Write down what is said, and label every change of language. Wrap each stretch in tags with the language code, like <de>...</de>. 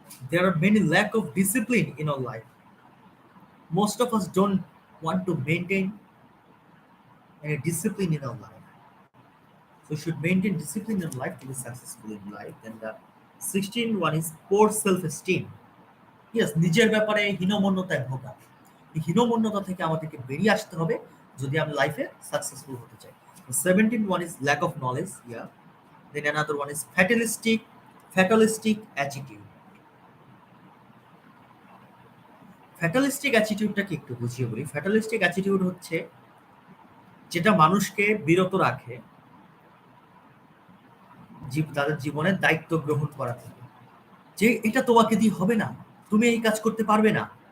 <en>There are many lack of discipline in our life. Most of us don't want to maintain any discipline in our life. So we should maintain discipline in life to be successful in life. Then the 16 one is poor self-esteem.</en> <bn>Yes, নিজের ব্যাপারে হীনমন্যতায় ভোগা। এই হীনমন্যতা থেকে আমাদেরকে বেরিয়ে আসতে হবে যদি আমি লাইফে সাকসেসফুল হতে চাই।</bn> <en>17 one is lack of knowledge. Yeah. Then another one is fatalistic attitude.</en> <bn>ফ্যাটালিস্টিক অ্যাটিটিউডটাকে একটু বুঝিয়ে বলি। ফ্যাটালিস্টিক অ্যাটিটিউড হচ্ছে যেটা মানুষকে বিরত রাখে তাদের জীবনের দায়িত্ব গ্রহণ করা থেকে, যে এটা তোমাকে দিয়ে হবে না, তুমি এই কাজ করতে পারবে না।</bn>